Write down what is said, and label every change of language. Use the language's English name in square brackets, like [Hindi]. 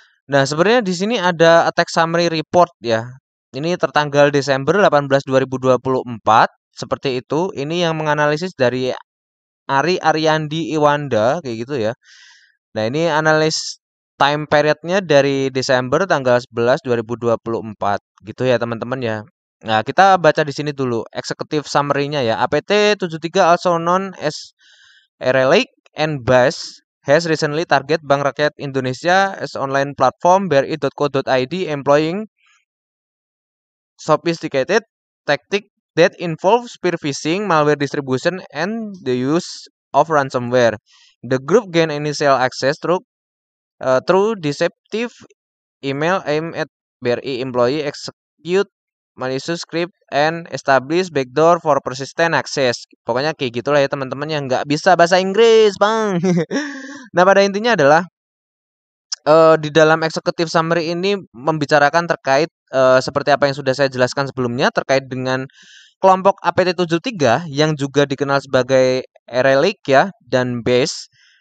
[Indonesian] Nah, sebenarnya di sini ada attack summary report ya. Ini tertanggal Desember 18 2024 seperti itu. Ini yang menganalisis dari Ari Aryandi Iwanda kayak gitu ya. Nah, ini analis time periodnya dari Desember tanggal 11 2024 gitu ya teman-teman ya. Nah, kita baca di sini dulu executive summary-nya ya. [English] APT 73 also known as Relic and Bash has recently target Bank Rakyat Indonesia as online platform bri.co.id employing sophisticated tactic that involve spear phishing, malware distribution, and the use of ransomware. The group gained initial access through deceptive email aimed at BRI employee, execute malicious script, and establish backdoor for persistent access. [Indonesian] Pokoknya kayak gitulah ya teman-teman yang nggak bisa bahasa Inggris, Bang. Nah, pada intinya adalah di dalam executive summary ini membicarakan terkait seperti apa yang sudah saya jelaskan sebelumnya terkait dengan kelompok APT73 yang juga dikenal sebagai Relic ya dan Base.